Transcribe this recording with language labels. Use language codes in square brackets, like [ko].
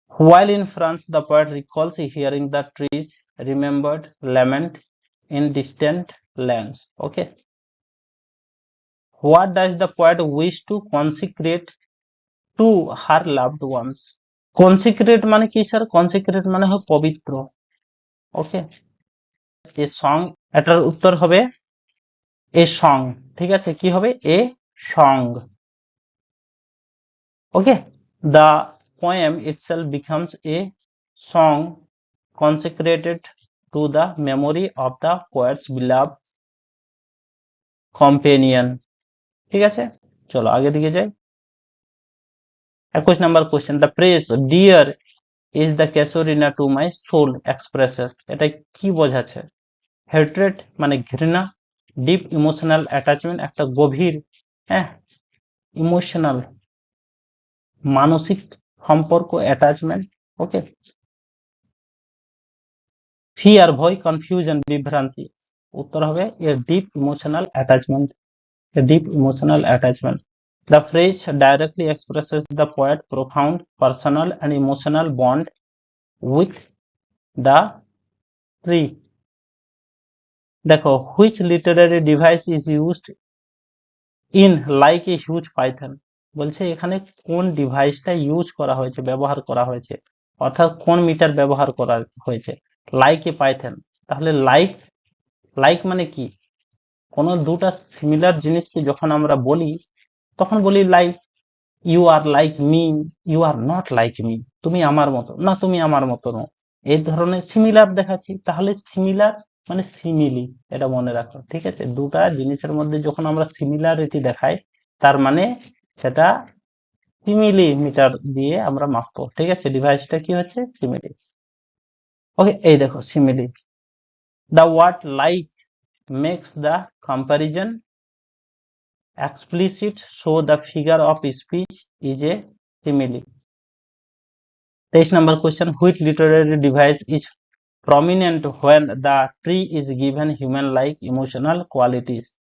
[en] While in France, the poet recalls hearing the trees remembered lament in distant lands. Okay. What does the poet wish to consecrate to her loved ones? [bn] Consecrate মানে কি sir? Consecrate মানে হয় পবিত্র। ওকে, [en] a song, [bn] এটার উত্তর হবে a song. ঠিক আছে, কি হবে? A song. [en] Okay, the poem itself becomes a song consecrated to the memory of the poet's beloved companion. [bn] ঠিক আছে, চলো আগে দিকে যাই। [en] 21 নম্বর question, the press dear is the casuarina to my soul expresses, [bn] এটা কি বোঝাচ্ছে? হেট্রেড মানে ঘৃণা, ডিপ ইমোশনাল অ্যাটাচমেন্ট একটা গভীর, হ্যাঁ ইমোশনাল মানসিক সম্পর্ক অ্যাটাচমেন্ট, ওকে, ফিয়ার ভয়, কনফিউশন বিভ্রান্তি, উত্তর হবে এর deep emotional attachment, [en] deep emotional attachment. The phrase directly expresses the poet's profound personal and emotional bond with the tree. [bn] দেখো, [en] which literary device is used in like a huge python, [bn] বলছে এখানে কোন ডিভাইসটা use করা হয়েছে, ব্যবহার করা হয়েছে, অর্থাৎ কোন মিটার ব্যবহার করা হয়েছে, লাইক এ পাইথন। তাহলে লাইক, লাইক মানে কি? কোন দুটা সিমিলার জিনিসকে যখন আমরা বলি তখন বলি like, [en] you are like me, you are not like me, [bn] তুমি আমার মতো না, তুমি আমার মতো নও, এই ধরনের সিমিলার দেখাচ্ছি। তাহলে সিমিলার মানে সিমিলি, এটা মনে রাখো। ঠিক আছে, দুটা জিনিসের মধ্যে যখন আমরা সিমিলারিটি দেখাই তার মানে সেটা সিমিলি মিটার দিয়ে আমরা মাপবো। ঠিক আছে, ডিভাইসটা কি হচ্ছে? সিমিলি। ওকে, এই দেখো [en] Simile, the word like makes the comparison explicit, so the figure of speech is a simile. 23 number question, which literary device is prominent when the tree is given human like emotional qualities?